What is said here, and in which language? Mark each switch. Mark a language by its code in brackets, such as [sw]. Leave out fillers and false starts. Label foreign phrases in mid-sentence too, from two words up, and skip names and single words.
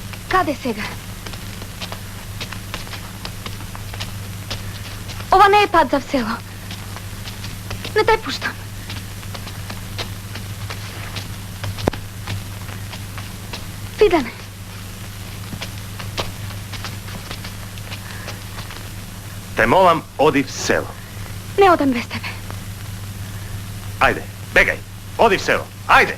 [mk] Kade сега? Ова не е пат за село. Не те пуштам. Видане. [hr] Te molim, odi v selo. [mk] Не одам без тебе. [hr] Ajde, begaj, odi v selo, ajde.